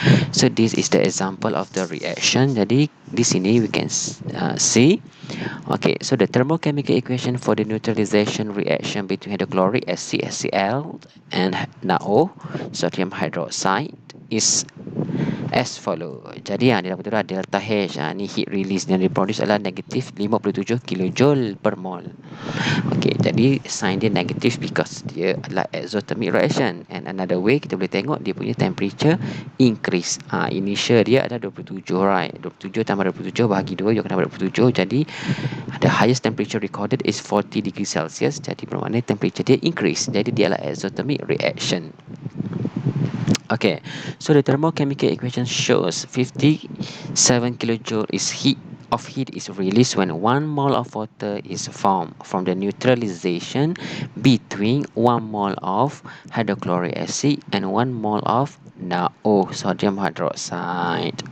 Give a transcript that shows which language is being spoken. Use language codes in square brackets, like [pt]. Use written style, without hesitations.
[en] So this is the example of the reaction. [ms] Jadi di sini [en] we can see. Okay, so the thermochemical equation for the neutralization reaction between hydrochloric acid HCl and NaO sodium hydroxide is as follow. [ms] Jadi dia betul lah delta H. Ni heat release yang diproduce adalah negatif 57 kJ per mol. Okay, jadi sign dia negatif because dia adalah exothermic reaction. [en] And another way [ms] kita boleh tengok dia punya temperature increase. Initial dia adalah 27, right? 27 tambah 27 bahagi 2 you akan dapat 27. [en] Jadi the highest temperature recorded is 40 degrees Celsius. [ms] Jadi bermakna temperature dia increase. Jadi dia adalah exothermic reaction. [en] Okay, so the thermochemical equation shows 57 kJ is heat is released when 1 mole of water is formed from the neutralization between 1 mole of hydrochloric acid and 1 mole of NaO sodium hydroxide.